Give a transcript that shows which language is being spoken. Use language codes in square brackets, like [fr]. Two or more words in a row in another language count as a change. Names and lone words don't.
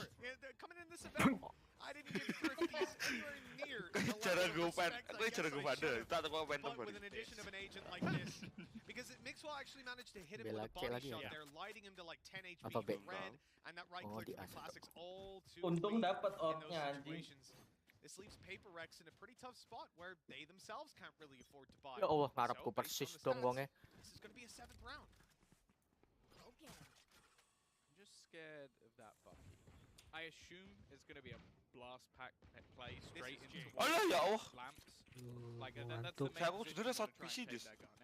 [en] Yeah, coming in this event, I didn't give Thrifties anywhere near the level of respect I guess I should have, but with an addition of an agent like this, because Mixwell actually managed to hit him with a body shot there, lighting him to like 10 HP with red, and that right click from the classics all too [id] Untung [en] late [id] dapat [en] in those [id] outnya, anjing. [en] situations. This leaves PRX in a pretty tough spot where they themselves can't really afford to buy. [ar] Ya Allah, ngarepku [en] So, based on [id] persis [en] the [id] dong [en] stats, [jv] wongnya. [en] this is going to be a 7th round. I'm just scared of that Bucky. I assume it's going to be a blast pack play straight into [ar] Alah, ya Allah. [en] lamps. Like that's the main position you wanna try and take that gun.